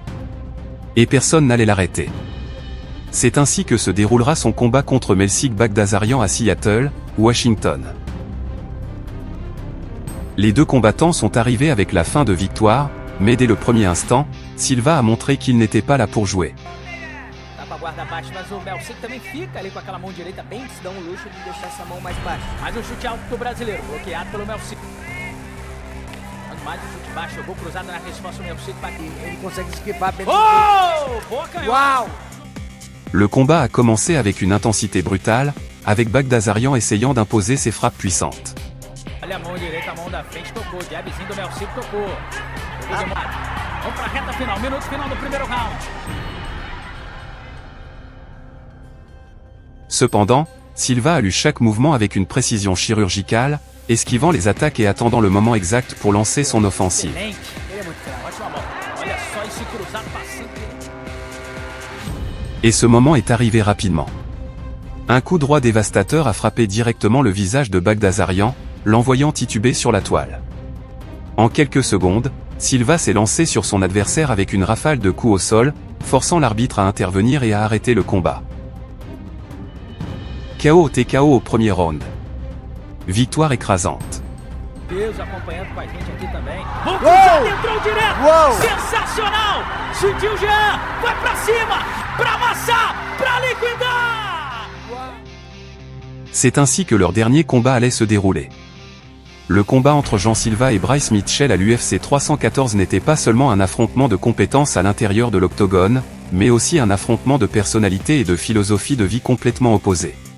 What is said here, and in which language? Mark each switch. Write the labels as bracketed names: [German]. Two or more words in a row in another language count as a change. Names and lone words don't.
[French] Et personne n'allait l'arrêter. C'est ainsi que se déroulera son combat contre Melsik Bagdasaryan à Seattle, Washington. Les deux combattants sont arrivés avec la fin de victoire, mais dès le premier instant, Silva a montré qu'il n'était pas là pour jouer. [Portuguese] Tá com a guarda baixa, mas o Melsik também fica ali com aquela mão direita bem que se dá luxo de deixar essa mão mais baixa. Mais chute alto do brasileiro, bloqueado pelo Melsik. Mais chute baixo, jogou cruzado na resposta do Melsik. Ele consegue esquivar bem. Oh! Boa canhota! Uau! [French] Le combat a commencé avec une intensité brutale, avec Bagdasaryan essayant d'imposer ses frappes puissantes. [Portuguese] Olha a mão direita, a mão da frente tocou, jabzinho do Melsik tocou. Vamos pra reta final, minuto final do primeiro round. [French] Cependant, Silva a lu chaque mouvement avec une précision chirurgicale, esquivant les attaques et attendant le moment exact pour lancer son offensive. Et ce moment est arrivé rapidement. Un coup droit dévastateur a frappé directement le visage de Bagdasaryan, l'envoyant tituber sur la toile. En quelques secondes, Silva s'est lancé sur son adversaire avec une rafale de coups au sol, forçant l'arbitre à intervenir et à arrêter le combat. KO au TKO au premier round. Victoire écrasante. [Portuguese] Deus acompanhando com a gente aqui também. Wow! Entrou direto! Wow! Sensacional! Sentiu o Jean! Vai pra cima! Pra amassar! Pra liquidar! [French] C'est ainsi que leur dernier combat allait se dérouler. Le combat entre Jean Silva et Bryce Mitchell à l'UFC 314 n'était pas seulement un affrontement de compétences à l'intérieur de l'octogone, mais aussi un affrontement de personnalités et de philosophie de vie complètement opposées.